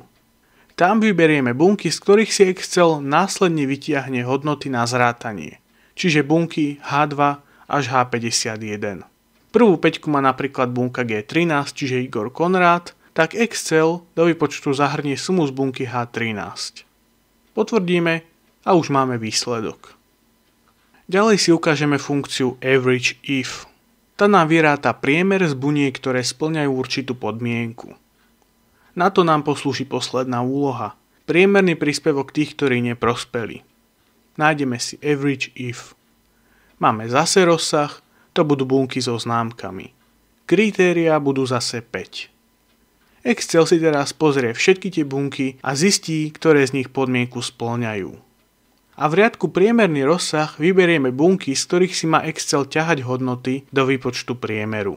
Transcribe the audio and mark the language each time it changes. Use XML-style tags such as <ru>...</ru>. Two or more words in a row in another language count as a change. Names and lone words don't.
<sk>Tam vyberieme bunky, z ktorých si Excel následne vytiahne hodnoty na zrátanie, čiže bunky H2 až H51. Prvú 5 má napríklad bunka G13, čiže Igor Konrád, tak Excel do výpočtu zahrnie sumu z bunky H13. Potvrdíme a už máme výsledok. Ďalej si ukážeme funkciu</sk> <en>average if.</en> <sk>Tá nám vyráta priemer z buniek, ktoré spĺňajú určitú podmienku. Na to nám poslúži posledná úloha. Priemerný príspevok tých, ktorí neprospeli. Nájdeme si</sk> <en>average if.</en> <sk>Máme zase rozsah, to budú bunky so známkami. Kritériá budú zase 5. Excel si teraz pozrie všetky tie bunky a zistí, ktoré z nich podmienku spĺňajú. A v riadku priemerný rozsah vyberieme bunky, z ktorých si má Excel ťahať hodnoty do výpočtu priemeru.</sk>